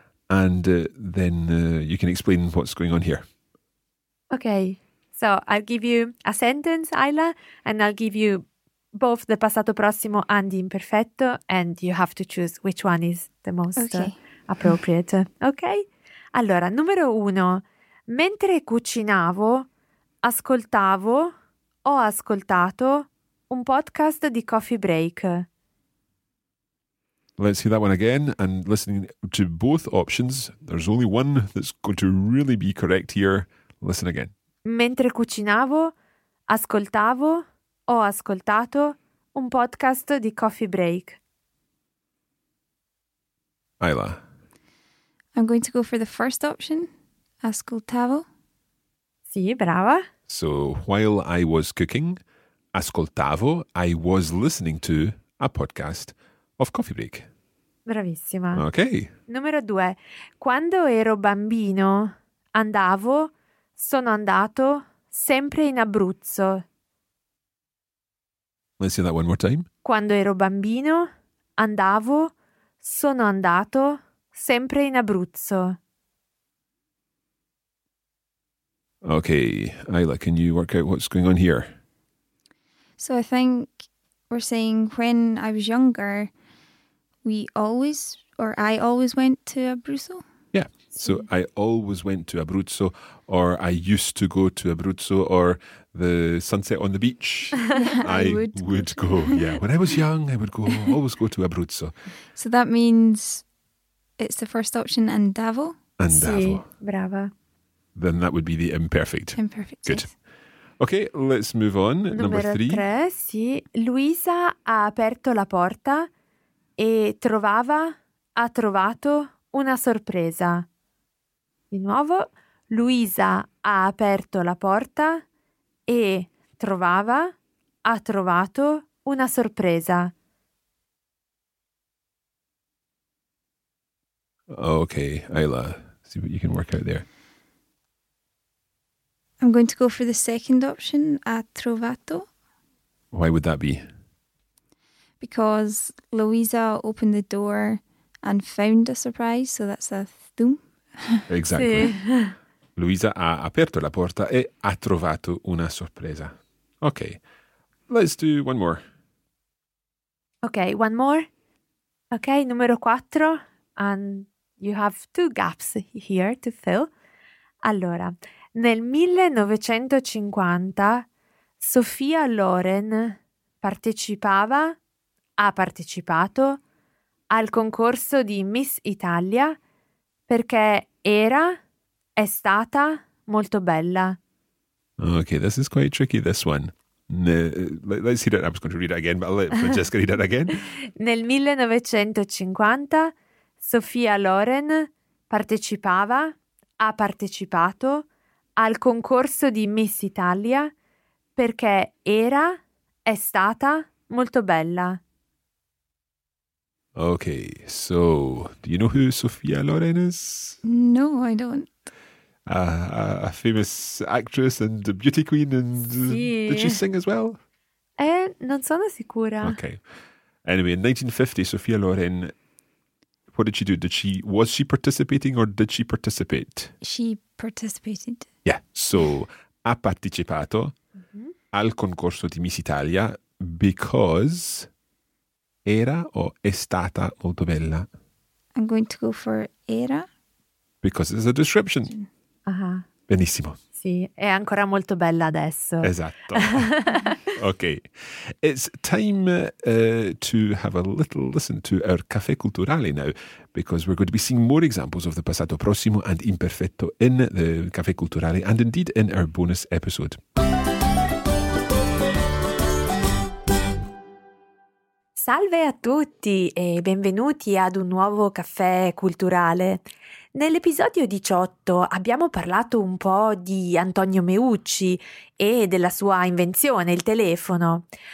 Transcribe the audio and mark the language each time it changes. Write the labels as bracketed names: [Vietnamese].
[English] And then you can explain what's going on here. Okay. So I'll give you a sentence, Ayla, and I'll give you both the passato prossimo and the imperfetto, and you have to choose which one is the most appropriate. [Italian] Okay? Allora, numero uno. Mentre cucinavo, ascoltavo, ho ascoltato un podcast di Coffee Break. [English] Let's hear that one again. And listening to both options, there's only one that's going to really be correct here. Listen again. [Italian] Mentre cucinavo, ascoltavo, ho ascoltato un podcast di Coffee Break. [English] Ayla. I'm going to go for the first option. [Italian] Ascoltavo. Sì, brava. [English] So while I was cooking, ascoltavo, I was listening to a podcast of Coffee Break. [Italian] Bravissima. Ok. Numero due. Quando ero bambino, andavo, sono andato, sempre in Abruzzo. [English] Let's say that one more time. [Italian] Quando ero bambino, andavo, sono andato, sempre in Abruzzo. Ok. [English] Ayla, can you work out what's going on here? So I think we're saying when I was younger, I always went to Abruzzo. Yeah. So I always went to Abruzzo, or I used to go to Abruzzo, or the sunset on the beach. I would go. Yeah. When I was young, I would always go to Abruzzo. So that means it's the first option, andavo. [Italian] Andavo. Sì, brava. [English] Then that would be the imperfect. Imperfect. Good. Yes. Okay, let's move on. Number three. [Italian] Sì. Luisa ha aperto la porta. E ha trovato una sorpresa. Di nuovo, Luisa ha aperto la porta e ha trovato una sorpresa. [English] Okay, Ayla, see what you can work out there. I'm going to go for the second option, [Italian] ha trovato. [English] Why would that be? Because Louisa opened the door and found a surprise, so that's a thum. Exactly. [Italian] Sì. Louisa ha aperto la porta e ha trovato una sorpresa. [English] Okay, let's do one more. Okay, one more. Okay, [Italian] numero quattro. [English] And you have two gaps here to fill. [Italian] Allora, nel 1950, Sophia Loren ha partecipato al concorso di Miss Italia perché è stata molto bella. [English] Okay, this is quite tricky, this one. Let's hear it. I was going to read it again, but I'll let Francesca read it again. [Italian] Nel 1950, Sophia Loren ha partecipato al concorso di Miss Italia perché è stata Molto bella. [English] Okay, so, do you know who Sophia Loren is? No, I don't. A famous actress and a beauty queen and... Sì. Did she sing as well? [Italian] Non sono sicura. [English] Okay. Anyway, in 1950, Sophia Loren, what did she do? Was she participating or did she participate? She participated. Yeah, so [Italian] ha partecipato mm-hmm. al concorso di Miss Italia [English] because [Italian] era o è stata molto bella? [English] I'm going to go for era. Because it's a description. Aha. [Italian] Benissimo. Sì, è ancora molto bella adesso. Esatto. Ok. [English] It's time to have a little listen to our Caffè Culturale now, because we're going to be seeing more examples of the passato prossimo and imperfetto in the Caffè Culturale and indeed in our bonus episode. [Italian] Salve a tutti e benvenuti ad un nuovo Caffè Culturale. Nell'episodio 18 abbiamo parlato un po' di Antonio Meucci e della sua invenzione, il telefono.